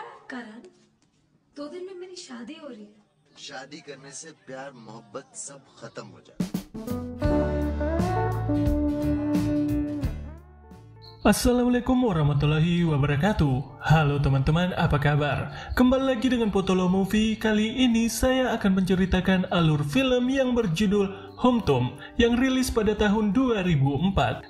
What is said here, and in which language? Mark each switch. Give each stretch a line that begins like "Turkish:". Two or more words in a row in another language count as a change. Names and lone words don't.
Hindi: करण 2 दिन में मेरी शादी हो रही है। शादी करने से प्यार मोहब्बत सब खत्म हो जाता है।
Arabic: السلام عليكم ورحمة الله وبركاته.
Indonesian: Halo teman-teman, apa kabar? Kembali lagi dengan Potolo Movie. Kali ini saya akan menceritakan alur film yang berjudul Home Team yang rilis pada tahun 2004.